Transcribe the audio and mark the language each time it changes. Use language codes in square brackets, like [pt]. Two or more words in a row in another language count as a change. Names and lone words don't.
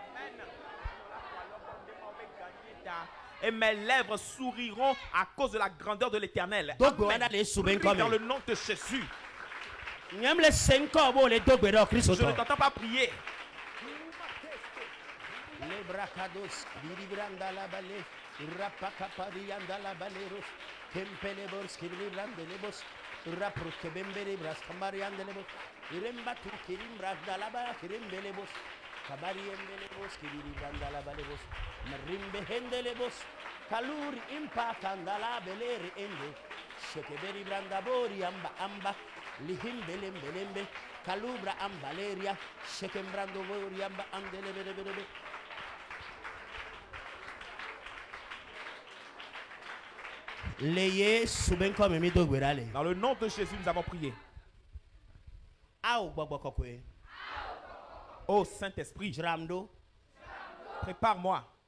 [fr] Et mes lèvres souriront à cause de la grandeur de l'Éternel. Donc dans le nom de Jésus. Je ne t'entends pas prier. Les bracados, Biribranda la balé, Rapacaparianda la baleros, Kempelebos, Kiribrandebos, Rapruke Bembelebras, Camariandelebos, Irembatu, Kirimbranda la ba, Kirimbelebos, Cabariendelebos, Kiribranda la balebos, Marimbe Hendelebos, Kaluri impactanda la beleri ende, Shekeberi Brandabori amba, Lihim belembe, Kalubra ambaleria, Shekembrando Bori amba andelebelebelebe. Dans le nom de Jésus, nous avons prié. Oh Saint-Esprit, prépare-moi.